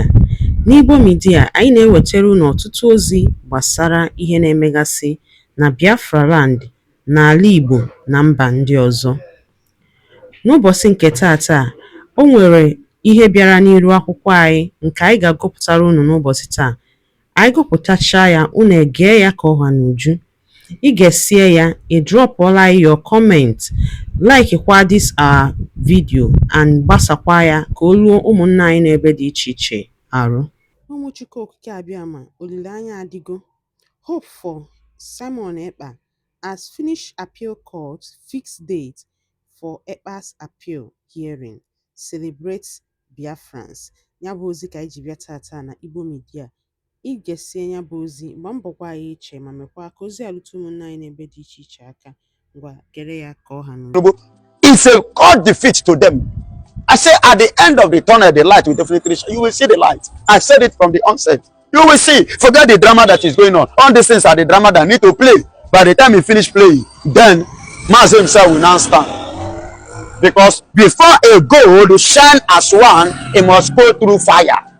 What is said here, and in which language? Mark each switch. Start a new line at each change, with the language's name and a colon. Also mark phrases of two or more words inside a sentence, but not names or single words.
Igbo: N'Igbo Media, anyị na-ewetara unu ọtụtụ ozi gbasara ihe na-emegasị na Biafra Land, n'ala Igbo na mba ndị ọzọ. N'ụbọchị nke taata, o nwere ihe bịara n'iru akwụkwọ anyị nke anyị ga-agụpụtara unu n'ụbọchị taa. Anyị gụpụtachaa ya, unu egee ya ka ọha n'uju. Ị ga-esie ya, ị drọpụọla
English: your comment,
Igbo: like kwa
English: this our video and
Igbo: gbasakwa ya ka o ruo ụmụnna anyị n'ebe dị iche iche arụ. Ụmụ Chukwu Okike Abịama, olileanya adịgo.
English: Hope for Simon Ekpa as Finnish Appeal Court fixed date for Ekpa's appeal hearing celebrates Biafrans.
Igbo: Ya bụ ozi ka anyị ji bịa tata na Igbo Media. Ị ga-esi ya bụ ozi mgbe mbọkwa anyị iche ma mekwa ka ozi alụtụ ụmụnna anyị n'ebe dị iche iche aka. Ngwa gere ya ka ọha n'ụlọ.
English: It's a cold defeat to them. I say at the end of the tunnel, the light will definitely shine. You will see the light. I said it from the onset. You will see. Forget the drama that is going on. All these things are the drama that need to play. By the time he finish playing, then Maz himself will now stand. Because before a gold shine as one, it must go through fire.